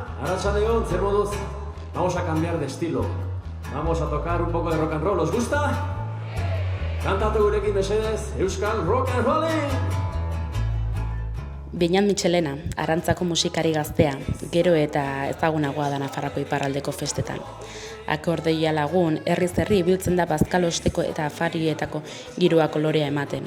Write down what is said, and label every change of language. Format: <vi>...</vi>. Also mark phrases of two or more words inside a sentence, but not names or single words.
<eu>Arratsaldeon, zer moduz?</eu> <es>Vamos a cambiar de estilo. Vamos a tocar un poco de</es> <en>rock and roll.</en> <es>¿Os gusta?</es> <eu>Kantatu gurekin mesedez, Euskal</eu> <en>Rock and Rolling!</en> <eu>Beñat Michelena, Arrantzako musikari gaztea, gero eta ezagunagoa da Nafarroako iparraldeko festetan. Akordeoia lagun, herriz herri ibiltzen da bazkalosteko eta afarietako giroa kolorea ematen.</eu>